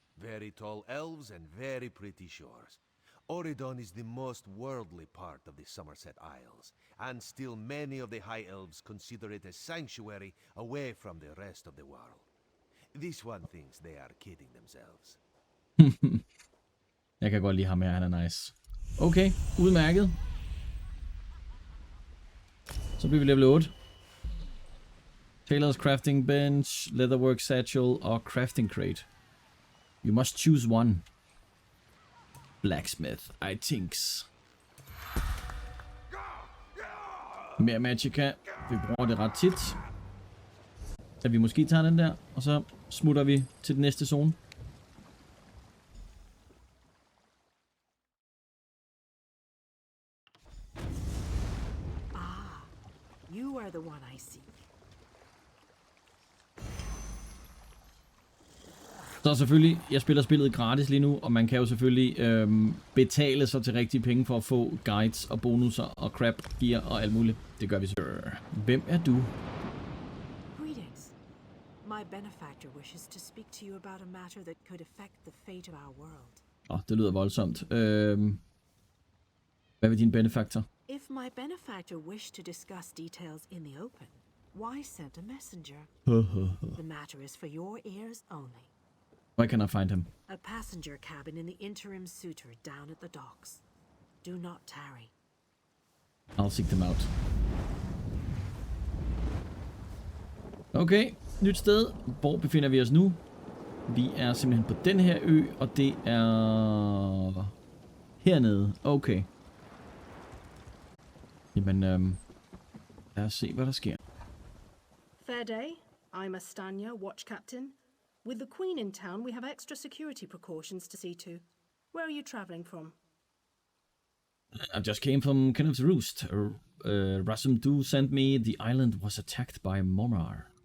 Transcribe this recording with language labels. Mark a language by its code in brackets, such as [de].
[en] Very tall elves and very pretty shores. Oridon is the most worldly part of the Somerset Isles, and still many of the High Elves consider it a sanctuary away from the rest of the world. This one thinks they are kidding themselves. [da] Jeg kan godt lide ham her, han er nice. Okay, udmærket. Så bliver vi level 8. [en] Tailor's crafting bench, leatherwork satchel og crafting crate. You must choose one. Blacksmith, I thinks. [da] Mere magicka. Vi bruger det ret tit. at vi måske tager den der, og så smutter vi til den næste zone. [en] You are the one I seek. [da] Så selvfølgelig, jeg spiller spillet gratis lige nu, og man kan jo selvfølgelig betale sig til rigtige penge for at få guides og bonusser og crap, gear og alt muligt. Det gør vi selvfølgelig. Hvem er du? [en] Greetings. My benefactor wishes to speak to you about a matter that could affect the fate of our world. [da] Det lyder voldsomt. Hvad vil din benefactor? [en] If my benefactor wished to discuss details in the open, why send a messenger? The matter is for your ears only. Where can I find him? A passenger cabin in the interim suitor down at the docks. Do not tarry. I'll seek them out. [da] Okay, nyt sted. Hvor befinder vi os nu? Vi er simpelthen på den her ø, og det er hernede. Okay. Jamen, lad os se, hvad der sker. [en] Fair day. I'm Astanya, watch captain. With the Queen in town, we have extra security precautions to see to. Where are you traveling from? I just came from Kenneth's Roost. Rasum sent me the island was attacked by Momar.